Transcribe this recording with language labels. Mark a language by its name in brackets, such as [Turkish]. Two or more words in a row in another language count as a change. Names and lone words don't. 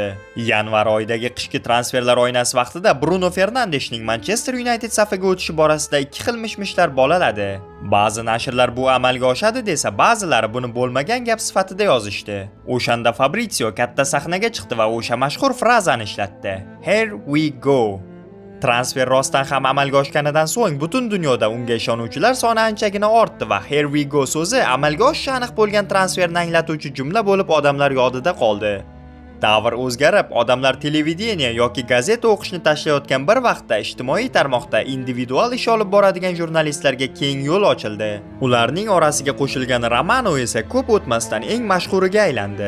[Uzbek] Yanvar oyidagi qishki transferlar oynasi vaqtida Bruno Fernandeshning Manchester United safiga o'tishi borasida ikki xil mishmishlar bolaladi. Ba'zi nashrlar bu amalga oshadi desa, ba'zilari buni bo'lmagan gap sifatida yozishdi. O'shanda Fabrizio katta sahnaga chiqdi va o'sha mashhur frazani ishlatdi. [English] Here we go. [Uzbek] Transfer rostdan ham amalga oshganidan so'ng butun dunyoda unga ishonuvchilar soni anchagina ortdi va [English] Here we go [Uzbek] so'zi amalga oshishi aniq bo'lgan transferni anglatuvchi jumla bo'lib odamlar yodida qoldi. Davr o'zgarib, odamlar televideniya yoki gazeta o'qishni tashlayotgan bir vaqtda ijtimoiy tarmoqda individual ish olib boradigan jurnalistlarga keng yo'l ochildi. Ularning orasiga qo'shilgan Romano esa ko'p o'tmasdan eng mashhuriga aylandi.